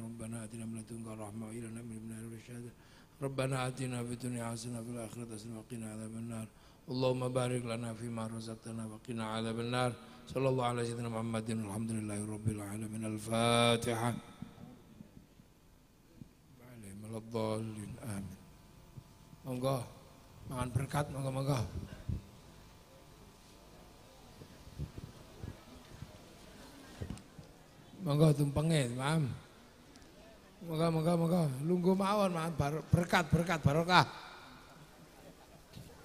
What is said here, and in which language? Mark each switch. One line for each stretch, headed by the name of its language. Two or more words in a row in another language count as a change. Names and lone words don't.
Arabic: ربنا آتنا من لدنك رحمة وهيئ لنا من أمرنا رشدا. ربنا آتنا في الدنيا حسنة وفي الآخرة حسنة وقنا عذاب النار. اللهم بارك لنا فيما رزقتنا وقنا عذاب النار. صلى الله عليه وسلم محمد الحمد لله رب العالمين. الفاتحة. عليهم ولا الضالين. Amin.
Javanese: Monggo mangan berkat, monggo-monggo. Monggo tumpenge, Mam. Monggo. Lungguh mawon, Mam. Berkat barokah.